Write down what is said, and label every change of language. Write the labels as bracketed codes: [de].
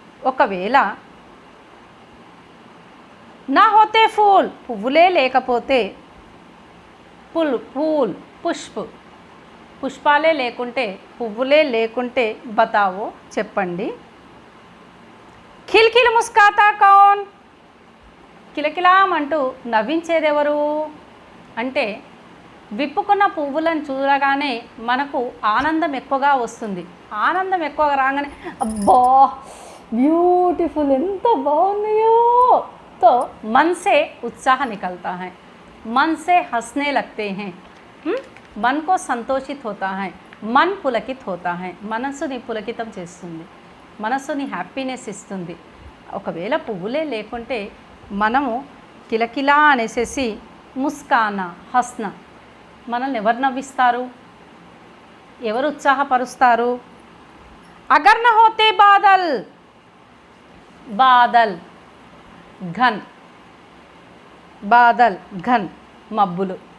[te] ఒకవేళ [hi] నా హోతే ఫూల్, [te] పువ్వులే లేకపోతే ఫూల్, పుష్ప, పుష్పాలే లేకుంటే, పువ్వులే లేకుంటే బతావో చెప్పండి. [hi] ఖిల్ ఖిల్ ముస్కాతా కౌన్? [te] కిలకిలామంటూ నవ్వించేదెవరు? అంటే విప్పుకున్న పువ్వులను చూడగానే మనకు ఆనందం ఎక్కువగా వస్తుంది. ఆనందం ఎక్కువగా రాగానే అబ్బా బ్యూటిఫుల్, ఎంత బాగున్నాయో, [hi] तो मन से उत्साह निकलता है, मन से हंसने लगते हैं, मन को संतोषित होता है, मन పులకిత్ होता है, [te] మనస్సుని పులకితం చేస్తుంది, మనస్సుని హ్యాపీనెస్ ఇస్తుంది. ఒకవేళ పువ్వులే లేకుంటే మనము కిలకిలా అనేసేసి ముస్కానా, హస్న, మనల్ని ఎవరు నవ్విస్తారు? ఎవరు ఉత్సాహపరుస్తారు? [hi] అగర్ నా హోతే బాదల్, బాదల్, ఘన్, [te] బాదల్, ఘన్, మబ్బులు.